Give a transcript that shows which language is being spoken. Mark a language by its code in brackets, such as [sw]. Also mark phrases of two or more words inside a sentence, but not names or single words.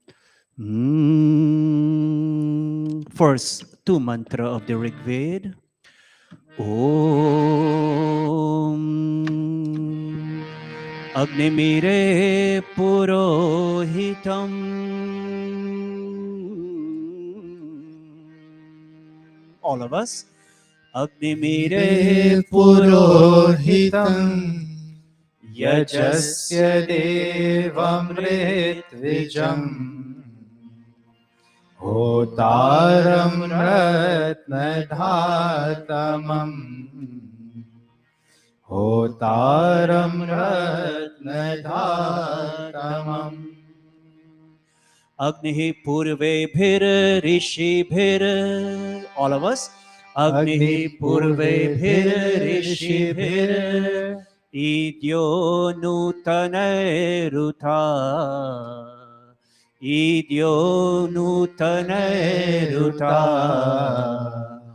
[en] First two mantra of the Rig Veda. [sa] ओम् अग्निमीळे पुरोहितम्. [en] All of us. [sa] अग्निमीळे पुरोहितम् यज्ञस्य देवमृत् विजम् होतारम् रत्नधातमम् होतारम् रत्नधातमम् अग्निः पूर्वेभिर् ऋषिभिर्. [en] All of us. [sa] अग्निः पूर्वेभिर् ऋषिभिर् ईड्यो नूतनैर् उत. ईड्यो नूतनैर् उत.